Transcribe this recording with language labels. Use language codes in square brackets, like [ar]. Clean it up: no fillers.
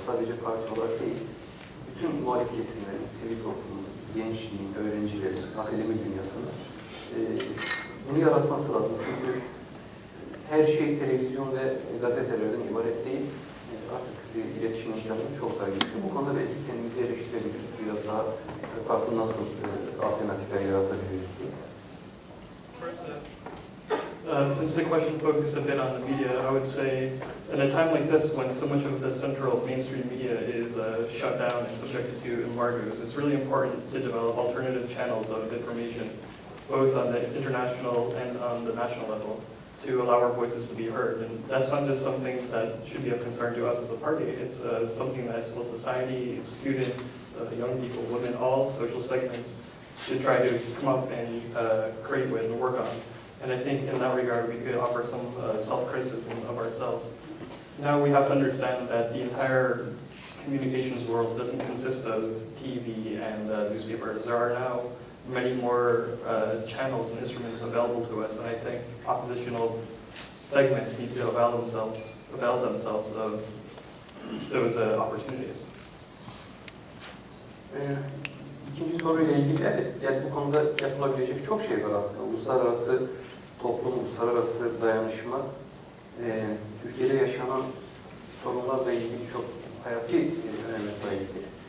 [tr] Sadece parti olarak değil, bütün muhalif kesimlerin, sivil toplumun, gençliğin, öğrencilerin, akademik dünyasının bunu yaratması lazım. Çünkü her şey televizyon ve gazetelerden ibaret değil. Artık iletişim imkanı çok daha güçlü. Bu konuda belki kendimizi eleştirebiliriz. Biraz daha farklı nasıl alternatifler yaratabiliriz diye. [en] Since the question focused a bit on the media, I would say, in a time like this, when so much of the central mainstream media is shut down and subjected to embargoes, it's really important to develop alternative channels of information, both on the international and on the national level, to allow our voices to be heard. And that's not just something that should be of concern to us as a party, it's something that civil society, students, young people, women, all social segments to try to come up and create with and work on. And I think in that regard, we could offer some self-criticism of ourselves. Now we have to understand that the entire communications world doesn't consist of TV and newspapers. There are now many more channels and instruments available to us, and I think oppositional segments need to avail themselves of those opportunities. [tr] İkinci soruyla ilgili yani bu konuda yapılabilecek çok şey var aslında. Uluslararası toplum, uluslararası dayanışma, Türkiye'de yaşanan sorunlarla ilgili çok hayati öneme sahiptir.